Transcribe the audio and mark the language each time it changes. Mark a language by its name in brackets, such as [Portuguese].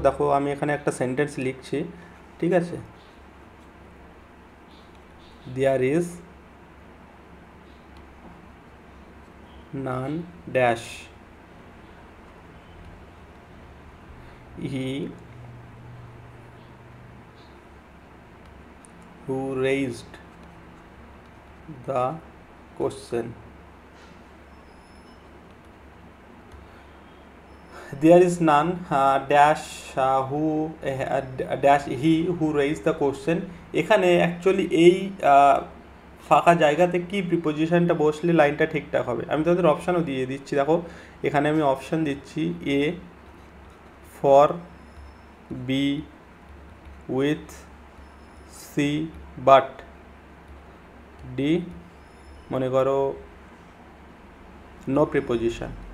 [Bangla] দেখো আমি এখানে একটা সেন্টেন্স লিখছি, ঠিক আছে। [English] There is none dash he who raised the question. There is none dash who dash he who raised the question. [Bangla] এখানে অ্যাকচুয়ালি এই ফাঁকা জায়গাতে কি প্রিপোজিশনটা বসলে লাইনটা ঠিকঠাক হবে। আমি তাদের অপশানও দিয়ে দিচ্ছি। দেখো এখানে আমি অপশান দিচ্ছি A for, B with, C but, D মনে করো নো প্রিপোজিশন।